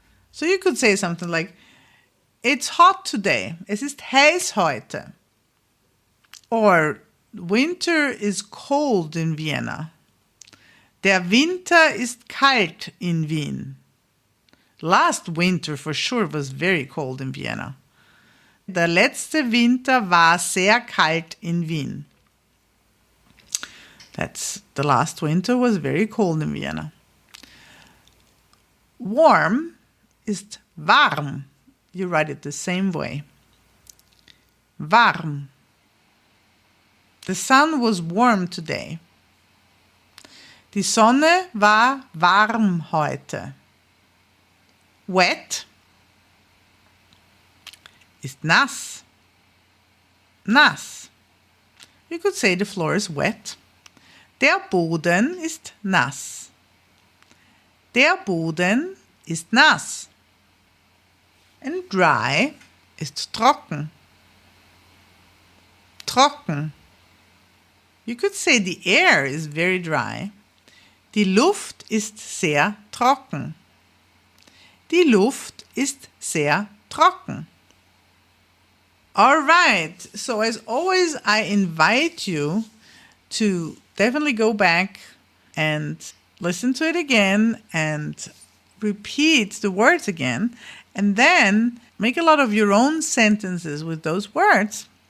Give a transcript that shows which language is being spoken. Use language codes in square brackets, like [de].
[en] So you could say something like, it's hot today. [de] Es ist heiß heute. [en] Or winter is cold in Vienna. [de] Der Winter ist kalt in Wien. [en] Last winter for sure was very cold in Vienna. [de] Der letzte Winter war sehr kalt in Wien. [en] The last winter was very cold in Vienna. [de] Warm ist warm. [en] You write it the same way. Warm. The sun was warm today. [de] Die Sonne war warm heute. Wet ist nass. Nass. [en] You could say the floor is wet. [de] Der Boden ist nass. Der Boden ist nass. [en] And dry [de] ist trocken. Trocken. [en] You could say the air is very dry. [de] Die Luft ist sehr trocken. Die Luft ist sehr trocken. [en] All right. So as always, I invite you to definitely go back and listen to it again and repeat the words again, and then make a lot of your own sentences with those words.